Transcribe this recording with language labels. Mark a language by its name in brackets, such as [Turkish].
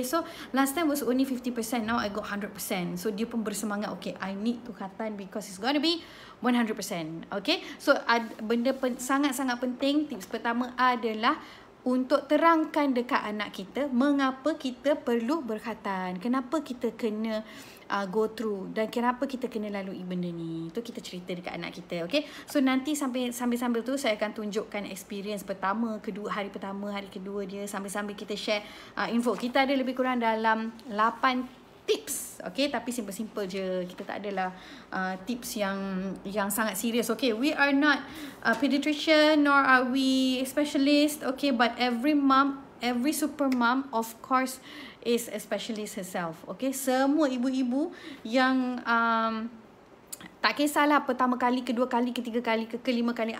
[English] So last time was only 50%, now I got 100%. So [Malay] dia pun bersemangat, [English] okay, I need to khatan because it's gonna be 100%. [Malay] Okay, so benda sangat-sangat penting. Tips pertama adalah untuk terangkan dekat anak kita mengapa kita perlu berkhatan, kenapa kita kena [English] go through [Malay] dan kenapa kita kena lalui benda ni. Tu kita cerita dekat anak kita, okay? So nanti sambil-sambil tu saya akan tunjukkan experience pertama, kedua, hari pertama, hari kedua dia, sambil-sambil kita share info. Kita ada lebih kurang dalam 8 tips, okay? Tapi simple-simple je. Kita tak adalah tips yang sangat serius, okay? [English] We are not a pediatrician nor are we specialist, okay? But every mom, every super mom, of course, is a specialist herself, okay? [Malay] Semua ibu-ibu yang tak kisahlah pertama kali, kedua kali, ketiga kali, kelima kali.